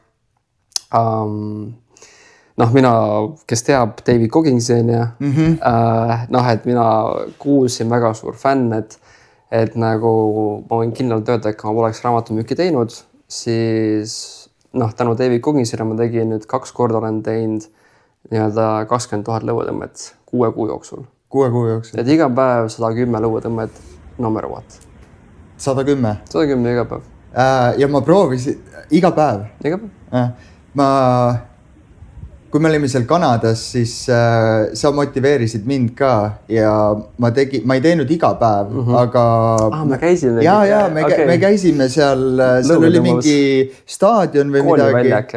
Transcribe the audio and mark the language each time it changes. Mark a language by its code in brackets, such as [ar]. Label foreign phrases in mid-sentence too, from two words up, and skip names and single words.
[et] mina, kes teab David Goggingsi, et mina kuulsin väga suur fänn, et nagu ma võin kindlalt öelda, et kui ma poleks raamatumüüki teinud, siis tänu David Goggingsile ma tegin nüüd 2 korda olen teinud 20 000 lõuatõmmet 6 kuu jooksul. 6 kuu jooksul. Et iga päev 110 lõuatõmmet, [en] no matter what. [et] 110? 110 iga päev. Ja ma proovisin iga päev? Iga päev. Kui me olime seal Kanadas, siis sa motiveerisid mind ka ja ma ei teinud iga päev, aga... me käisime. Me käisime seal oli mingi staadion või midagi.